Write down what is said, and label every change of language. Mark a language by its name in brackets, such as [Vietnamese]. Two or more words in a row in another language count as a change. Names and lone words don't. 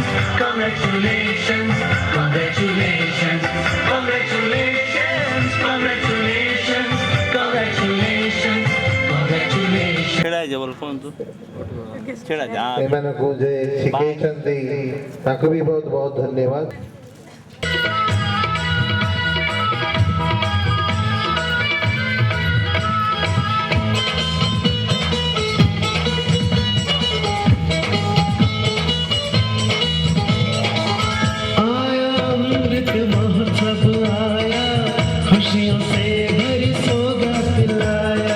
[English] congratulations, congratulations, congratulations, congratulations, congratulations, congratulations. [Odia] ଏମାନଙ୍କୁ ଯେ ଶିଖେଇଛନ୍ତି ତାଙ୍କୁ ବି ବହୁତ ବହୁତ ଧନ୍ୟବାଦ। [Hindi] आया अमृत महोत्सव आया, खुशियों से भरी सौगात लाया।